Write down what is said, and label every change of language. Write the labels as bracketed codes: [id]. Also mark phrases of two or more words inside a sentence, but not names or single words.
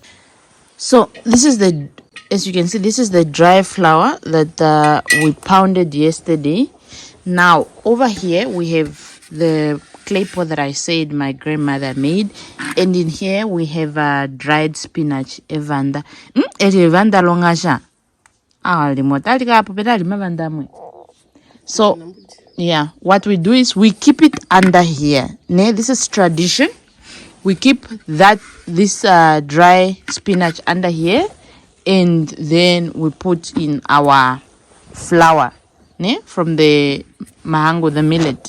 [en] So this is the, as you can see, this is the dry flour that we pounded yesterday. Now over here we have the clay pot that I said my grandmother made, and in here we have dried spinach. [ng] Evanda evanda longasha. [en] So yeah, what we do is we keep it under here. This is tradition. We keep this dry spinach under here, and then we put in our flour from the mahango, the millet.